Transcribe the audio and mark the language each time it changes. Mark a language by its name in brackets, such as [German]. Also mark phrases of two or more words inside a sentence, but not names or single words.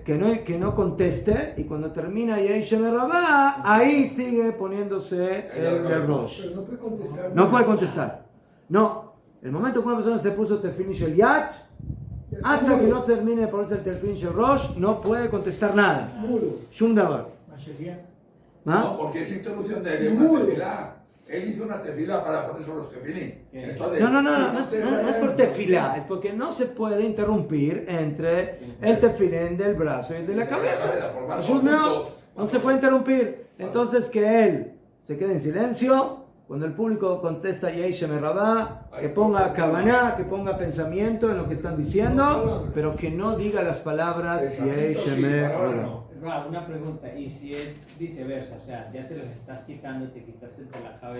[Spanish] que no conteste y cuando termina [Aramaic] יהא שמיה רבא, [Spanish] ahí sigue poniéndose el del Rosh. Pero no puede contestar. No puede contestar. No. El momento que una persona se puso [Hebrew] תפילין של יד, [Spanish] hasta que no termine de ponerse el [Hebrew] תפילין של ראש, [Spanish] no puede contestar nada. Muro. [Hebrew] שום דבר. [Spanish] No, ¿Ah? porque es introducción de una tefilá. Él hizo una tefilá para ponerse los tefilín. Entonces, No es por tefilá, es porque no se puede interrumpir entre el tefilín del brazo y el de la cabeza. [Hebrew] שום דבר. [Spanish] No se puede interrumpir. Entonces que él se quede en silencio. Cuando el público contesta [Aramaic] יהא שמיה רבא, [Spanish] que ponga kavaná, que ponga pensamiento en lo que están diciendo, pero que no diga las palabras [Aramaic] יהא שמיה רבא. [Spanish] Ra, una pregunta, y si es viceversa, o sea, ya te los estás quitando, te quitaste el de la cabeza.